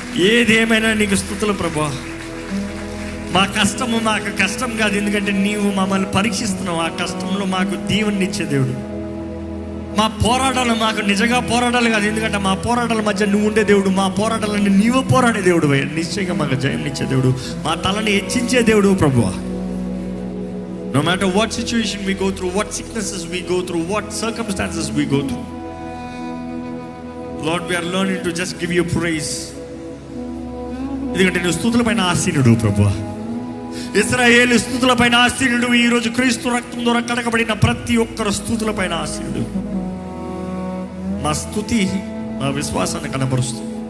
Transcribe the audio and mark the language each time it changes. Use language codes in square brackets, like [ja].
[te] ఏదేమైనా నీకు స్తుతులు ప్రభువా. మా కష్టము మాకు కష్టం కాదు, ఎందుకంటే నీవు మమ్మల్ని పరీక్షిస్తున్నావు. ఆ కష్టంలో మాకు దీవెనిచ్చే దేవుడు. మా పోరాటాలు మాకు నిజంగా పోరాటాలు కాదు, ఎందుకంటే మా పోరాటాల మధ్య నువ్వు ఉండే దేవుడు. మా పోరాటాలన్నీ నీవు పోరాడే దేవుడు. నిశ్చయంగా మాకు జయం ఇచ్చే దేవుడు, మా తలని హెచ్చించే దేవుడు ప్రభువా. [en] No matter what situation we go through, what sicknesses we go through, what circumstances we go through, Lord, we are learning to just give you praise. [te] ఎందుకంటే నువ్వు స్తుతుల పైన ఆసీనుడు ప్రభువా. ఇశ్రాయేలు స్తుతుల పైన ఆసీనుడు. ఈరోజు క్రీస్తు రక్తం ద్వారా కడగబడిన ప్రతి ఒక్కరు స్తుతుల పైన ఆసీనుడు. మా స్తుతి మా విశ్వాసాన్ని కనబరుస్తుంది.